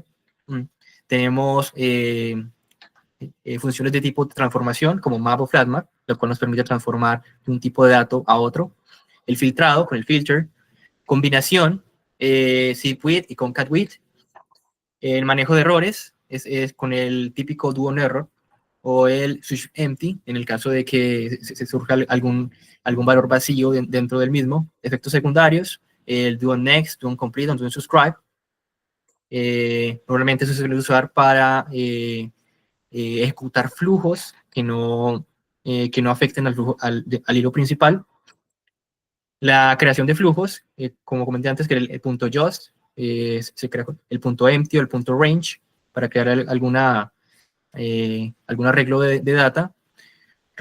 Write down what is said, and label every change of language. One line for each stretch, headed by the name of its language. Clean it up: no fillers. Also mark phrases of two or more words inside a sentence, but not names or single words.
Spanish: Tenemos funciones de tipo de transformación, como map o flatmap, lo cual nos permite transformar de un tipo de dato a otro. El filtrado, con el filter. Combinación, zipwith y concatwith. El manejo de errores es con el típico
English: do on error,
Spanish: o el switchEmpty, en el caso de que se surja algún valor vacío dentro del mismo. Efectos secundarios, el
English: do on next, do on complete, do on subscribe.
Spanish: Normalmente eso se suele usar para ejecutar flujos que no afecten al hilo principal. La creación de flujos, como comenté antes, que el punto JOST, se crea el punto empty o el punto range para crear algún arreglo de data.